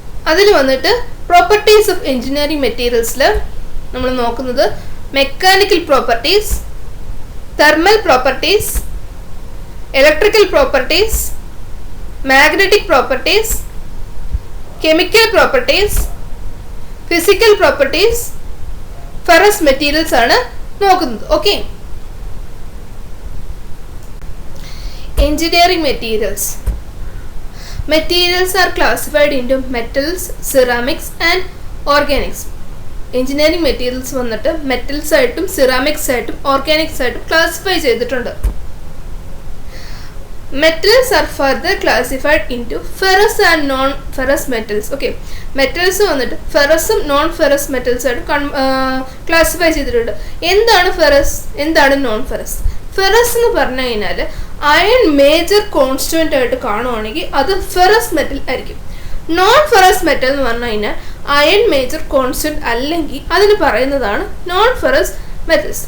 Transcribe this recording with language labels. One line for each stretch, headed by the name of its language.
Malayalam: അതിൽ വന്നിട്ട് properties of engineering മെറ്റീരിയൽസിൽ നമ്മൾ നോക്കുന്നത് mechanical properties, thermal properties, electrical properties, magnetic properties, chemical properties, physical properties, ferrous materials ആണ് നോക്കുന്നത്.
English: ഓക്കെ, engineering materials are classified into metals, ceramics and organics.
Malayalam: Engineering materials വന്നിട്ട് metals ആയിട്ടും ceramics ആയിട്ടും Organics ആയിട്ടും classify ചെയ്തിട്ടുണ്ട്.
English: Metals are further classified into ferrous and non-ferrous metals.
Malayalam: Okay, metals വന്നിട്ട് ഫെറസും non ferrous metals ആയിട്ട് classify ചെയ്തിട്ടുണ്ട്. എന്താണ് ferrous, എന്താണ് നോൺ ഫെറസ്? ഫെറസ് എന്ന് പറഞ്ഞു കഴിഞ്ഞാൽ അയൺ മേജർ കോൺസ്റ്റുവൻ്റ് ആയിട്ട് കാണുവാണെങ്കിൽ അത് ഫെറസ് മെറ്റൽ ആയിരിക്കും. നോൺ ഫെറസ് മെറ്റൽ എന്ന് പറഞ്ഞു കഴിഞ്ഞാൽ അയൺ മേജർ കോൺസ്റ്റന്റ് അല്ലെങ്കിൽ അതിന് പറയുന്നതാണ് നോൺ ഫെറസ് മെറ്റൽസ്.